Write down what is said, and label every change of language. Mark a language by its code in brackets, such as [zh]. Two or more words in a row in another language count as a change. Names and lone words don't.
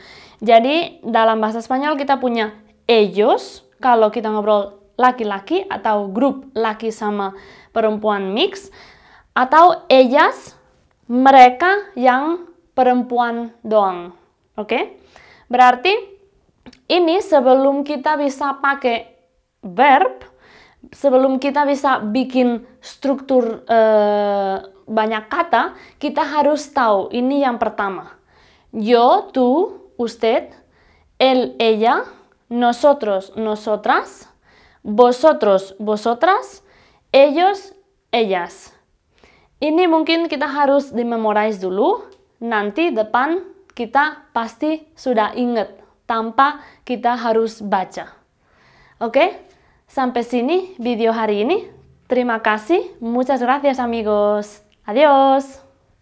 [id] Jadi dalam bahasa Spanyol kita punya ellos, kalau kita ngobrol laki-laki atau grup laki sama perempuan mix, atau ellas, mereka yang perempuan doang. Oke? Berarti ini sebelum kita bisa pakai verb, sebelum kita bisa bikin struktur banyak kata, kita harus tahu ini yang pertama. [es] Yo, tú, usted, él, ella, nosotros, nosotras, vosotros, vosotras, ellos, ellas. [id] Ini mungkin kita harus dimemorize dulu, nanti depan kita pasti sudah ingat tanpa kita harus baca. Oke? Sampai sini video hari ini. Terima kasih. [es] Muchas gracias amigos. Adiós.